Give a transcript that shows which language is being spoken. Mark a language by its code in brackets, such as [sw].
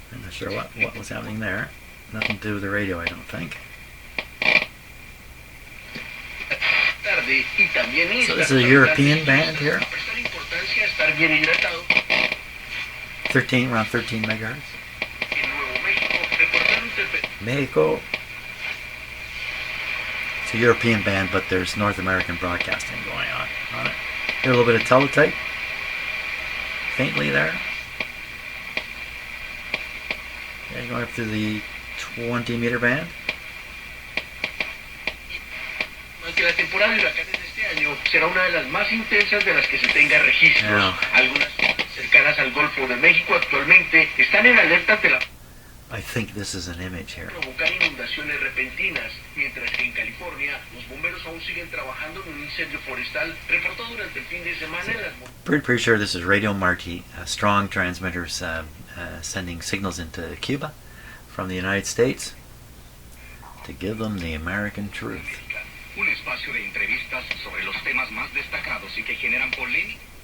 [en] I'm not sure what was happening there. Nothing to do with the radio, I don't think. [es] Tarde y también [en] So this is a European band here. [es] prestar importancia a estar bien hidratado. [en] 13, around 13 megahertz. [es] En Nuevo México reportaron [en] Mexico. It's a European band, but there's North American broadcasting going on it. Hear a little bit of teletype, faintly there. Okay, going up to the 20-meter band. [es] Que la temporada de huracanes de este año será una de las más intensas de las que se tenga registros. [en] Yeah. [es] Algunas zonas cercanas al Golfo de México actualmente están en alerta de la [en] I think this is an image here. [es] provocar inundaciones repentinas, mientras que en California los bomberos aún siguen trabajando en un incendio forestal reportado durante el fin de semana en las [en] Pretty sure this is Radio Marti, strong transmitters sending signals into Cuba from the United States to give them the American truth. [es] Un espacio de entrevistas sobre los temas más destacados y que generan polémica.